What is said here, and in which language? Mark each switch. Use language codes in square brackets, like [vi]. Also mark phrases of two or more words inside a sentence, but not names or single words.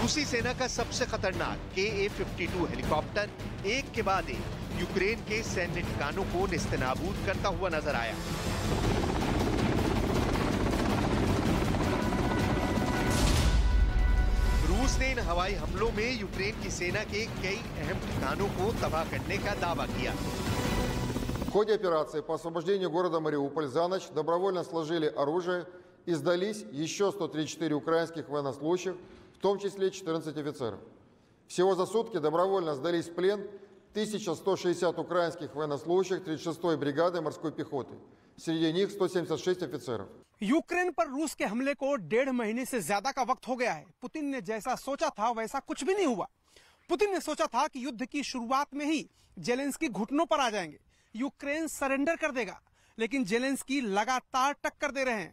[hi] रूसी सेना का सबसे खतरनाक KA-52 हेलीकॉप्टर एक के बाद एक यूक्रेन के सैन्य ठिकानों को नेस्तनाबूद करता हुआ नजर आया। रूस ने इन हवाई हमलों में यूक्रेन की सेना के कई अहम ठिकानों को तबाह करने का दावा किया। [ru] В ходе операции по освобождению города Мариуполь за ночь добровольно сложили оружие и сдались еще 134 украинских военнослужащих, в том числе 14 офицеров. Всего за сутки добровольно сдались в плен 1160 украинских военнослужащих 36-й бригады морской пехоты. Среди них 176 офицеров. [hi] यूक्रेन पर रूस के हमले को 1.5 महीने से ज्यादा का वक्त हो गया है। पुतिन ने जैसा सोचा था वैसा कुछ भी नहीं हुआ। पुतिन ने सोचा था कि युद्ध की शुरुआत में ही जेलेंस्की घुटनों पर आ जाएंगे, यूक्रेन सरेंडर कर देगा, लेकिन जेलेंस्की लगातार टक्कर दे रहे हैं।